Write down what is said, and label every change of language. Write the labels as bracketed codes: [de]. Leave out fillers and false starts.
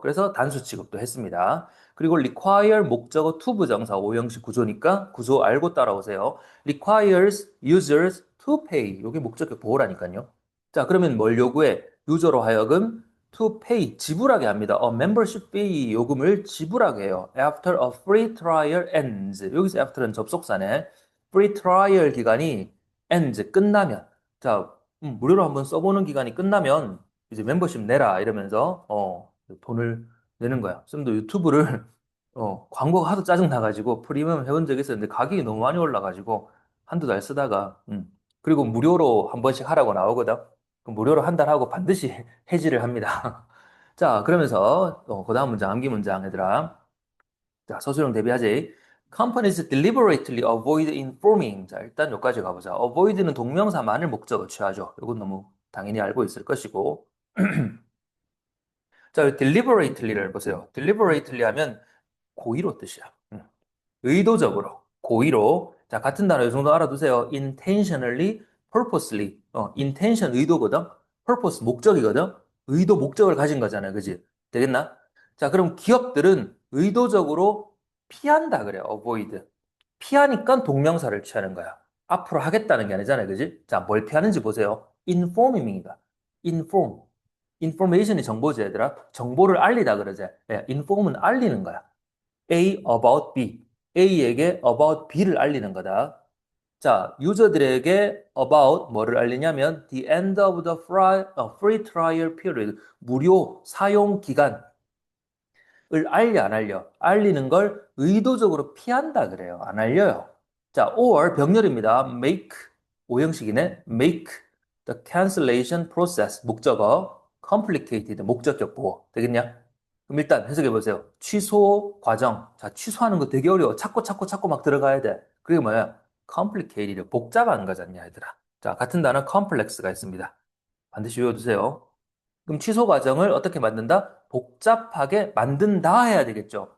[ko] 그래서 단수 취급도 했습니다. 그리고 require 목적어 to 부정사 오형식 구조니까 구조 알고 따라오세요. [en] requires users to pay. [ko] 이게 목적격 보호라니까요. 자, 그러면 뭘 요구해? 유저로 하여금 [en] to pay, [ko] 지불하게 합니다. [en] membership fee [ko] 요금을 지불하게 해요. [en] after a free trial ends. [ko] 여기서 after는 접속사네. [en] free trial [ko] 기간이 [en] ends, [ko] 끝나면. 자, 무료로 한번 써보는 기간이 끝나면 이제 멤버십 내라 이러면서 돈을 내는 거야. 쌤도 유튜브를 광고가 하도 짜증 나가지고 프리미엄 해본 적이 있었는데 가격이 너무 많이 올라가지고 한두 달 쓰다가 그리고 무료로 한 번씩 하라고 나오거든. 그럼 무료로 한 달 하고 반드시 해지를 합니다. 자, 그러면서 그 다음 문장 암기 문장 얘들아. 자, 서술형 대비하지. [en] Companies deliberately avoid informing. [ko] 자, 일단 여기까지 가보자. [en] avoid [ko] 는 동명사만을 목적어 취하죠. 이건 너무 당연히 알고 있을 것이고. 자, deliberately를 보세요. deliberately 하면 고의로 뜻이야. 의도적으로, 고의로. 자, 같은 단어 이 정도 알아두세요. [en] intentionally, purposely. [ko] intention 의도거든. purpose 목적이거든. 의도 목적을 가진 거잖아요. 그지? 되겠나? 자, 그럼 기업들은 의도적으로 피한다 그래요. [en] avoid. [ko] 피하니까 동명사를 취하는 거야. 앞으로 하겠다는 게 아니잖아요. 그지? 자, 뭘 피하는지 보세요. informing이다. inform. information이 정보지, 얘들아. 정보를 알리다 그러지. 예, inform은 알리는 거야. [en] A about B. [ko] A에게 [en] about B [ko] 를 알리는 거다. 자, 유저들에게 [en] about [ko] 뭐를 알리냐면 [en] the end of the free trial period. [ko] 무료 사용 기간을 알려, 안 알려? 알리는 걸 의도적으로 피한다 그래요. 안 알려요. 자, or 병렬입니다. make 오형식이네. [en] make the cancellation process [ko] 목적어 [en] complicated [ko] 목적격 보호 되겠냐? 그럼 일단 해석해 보세요. 취소 과정. 자, 취소하는 거 되게 어려워. 찾고 막 들어가야 돼. 그게 뭐야? complicated 복잡한 거잖냐, 얘들아. 자, 같은 단어 complex가 있습니다. 반드시 외워두세요. 그럼 취소 과정을 어떻게 만든다? 복잡하게 만든다 해야 되겠죠.